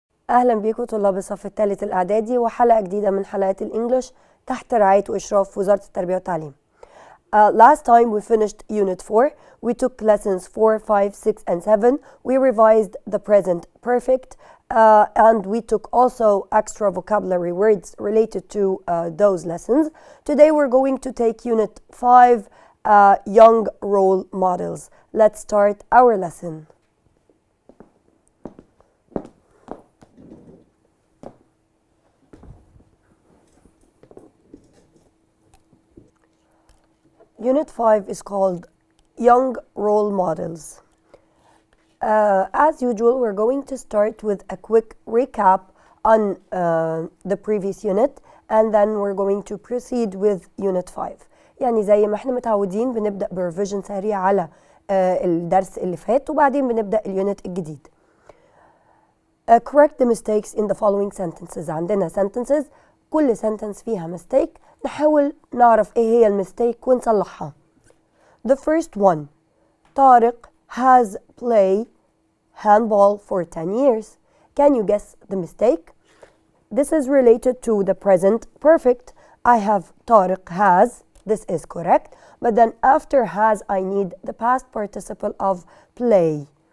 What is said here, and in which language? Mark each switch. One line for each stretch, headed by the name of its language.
Arabic: أهلا بيكم طلاب الصف الثالث الإعدادي وحلقة جديدة من حلقات الإنجليش تحت رعاية وإشراف وزارة التربية والتعليم.
English: Last time we finished Unit 4. We took lessons 4, 5, 6 and 7. We revised the present perfect and we took also extra vocabulary words related to those lessons. Today we're going to take Unit 5, Young Role Models. Let's start our lesson. Unit 5 is called Young Role Models. As usual, we're going to start with a quick recap on the previous unit and then we're going to proceed with Unit 5.
Arabic: يعني زي ما احنا متعودين بنبدأ بريفيجن سريع على الدرس اللي فات وبعدين بنبدأ اليونت الجديد.
English: Correct the mistakes in the following sentences.
Arabic: عندنا sentences كل sentence فيها mistake نحاول نعرف ايه هي المستيك ونصلحها.
English: The first one, طارق has played handball for 10 years. Can you guess the mistake? This is related to the present perfect. I have طارق has, this is correct, but then after has I need the past participle of play.